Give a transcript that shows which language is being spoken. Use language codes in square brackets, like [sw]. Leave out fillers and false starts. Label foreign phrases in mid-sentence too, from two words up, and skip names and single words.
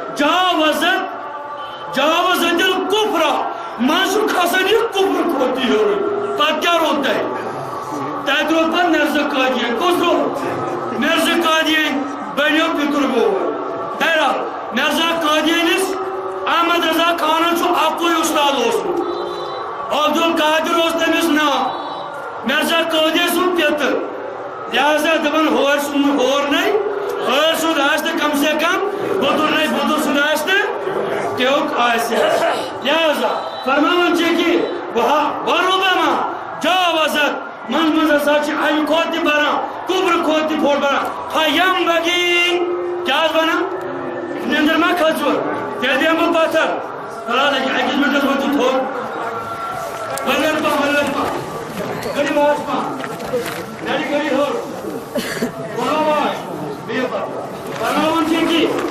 [ar] جاوزت الکفر [ks] منٛزٕ چھُ کھسان یہِ کفر کھوٚت تہِ ہیوٚر پتہٕ کیٛاہ روٗد تتہِ روٗد پتہٕ مرزا قادیانی کُس روٗد مرزا قادیانی بنیو پِتُر بوے بہرحال مرزا قادیانِس احمد رضا خانن چھُ اکُے اُستاد اوسمُت عبدالقادر اوس تٔمِس ناو مرزا قادیانی سُنٛد پِتٕر لہذا دپان ہور سُنٛد ہور نَے ہور سُنٛد آسہِ نہٕ کم سے کم بُدُر نَے بُدُر سُنٛد آسہِ نہٕ تیُک آسہِ لہذا فرماوان چھِ کہ [ar] وربما جاوزت [ks] منٛزٕ منٛزٕ ہسا چھِ امہِ کھۄتہٕ تہِ بران کُبرٕ کھۄتہٕ تہِ بوٚڑ بران فینبغی کیٛاہ حظ ونان نیندر ما کھٔژوٕ تیٚلہِ دِمہٕ بہٕ پتھر فلحال أکِس منٹس وٲتِو تھوٚد ولر پا کٔرِو آواز پہن نرِ کٔرِو ہیوٚر کوٚر آواز بِہِو پتہٕ فرماوان چھِ کہ